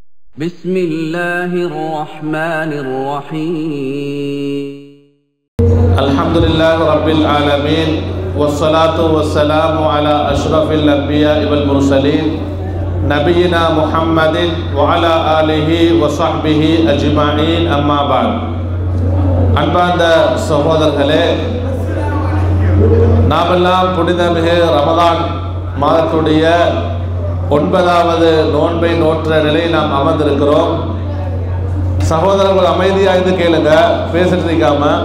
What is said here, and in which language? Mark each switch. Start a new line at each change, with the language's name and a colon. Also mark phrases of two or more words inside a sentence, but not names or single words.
Arabic: بسم الله الرحمن الرحيم الحمد لله رب العالمين والصلاة والسلام على أشرف الأنبياء والمرسلين نبينا محمد وعلى آله وصحبه أجمعين أما بعد
Tamil: அன்பார்ந்த சகோதரர்களே, நாமெல்லாம் புனிதமிகு ரமலான் மாதத்துடைய 9வது நோன்பை நோற்ற நிலையில் நாம் அமர்ந்திருக்கிறோம். சகோதரர்கள் அமைதியாக இருந்து கேளுங்க, பேசிட்டு இருக்காம.